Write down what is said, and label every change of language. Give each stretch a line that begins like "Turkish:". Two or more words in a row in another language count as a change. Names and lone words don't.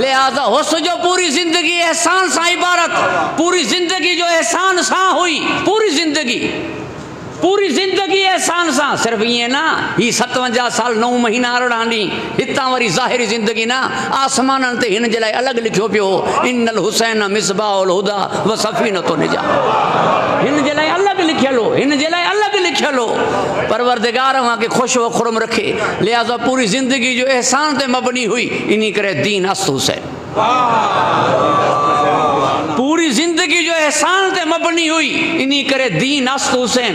Sindhi: लिहाज़ा हुस जो पूरी ज़िंदगी एहसान सां इबारत, पूरी ज़िंदगी जो एहसान सां हुई, पूरी ज़िंदगी एहसान सां। सिर्फ़ु ईअं न, ही 57 साल 9 महीना 18 ॾींहं, हितां वरी ज़ाहिरी ज़िंदगी न, आसमाननि ते हिन जे लाइ अलॻि लिखियो पियो,
Arabic: إن الحسين مصباح الهدى وسفينة النجاة.
Sindhi: हिन जे लाइ अलॻि लिखियलु हो, हिन जे लाइ अलॻि लिखियलु हो। परवरदिगार वांगे ख़ुशि व खुरम रखे। लिहाज़ा पूरी ज़िंदगी जो एहसान ते मबनी हुई, इन करे
Persian: دین است حسین.
Sindhi: पूरी ज़िंदगी जो एहसान ते मबनी हुई, इन करे
Persian: دین است حسین.